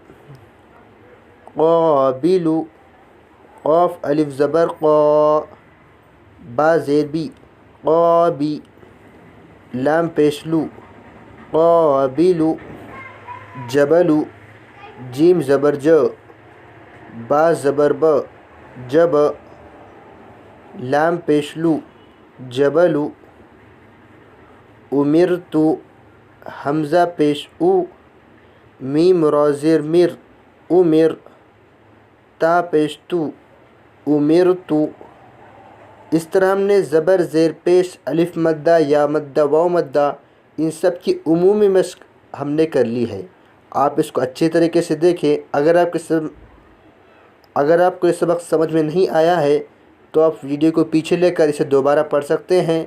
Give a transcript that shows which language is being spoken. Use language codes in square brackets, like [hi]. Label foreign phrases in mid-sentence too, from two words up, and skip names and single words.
[ur] قابل، قاف الف زبر قا، با زیر بی، قابی، لام پیش لو، قابل، جبل، جیم زبر ج، با زبر ب، جب، لام پیش لو، جبل، امرت، حمزہ پیش او، میم را زیر مر، امر، تا پیش تو، امرت۔ اس طرح ہم نے زبر زیر پیش، الف مدہ، یا مدہ، واو مدہ ان سب کی عمومی مشق ہم نے کر لی ہے۔ آپ اس کو اچھے طریقے سے دیکھیں۔ اگر آپ کو یہ سبق سمجھ میں نہیں آیا ہے تو آپ ویڈیو کو پیچھے لے کر اسے دوبارہ پڑھ سکتے ہیں۔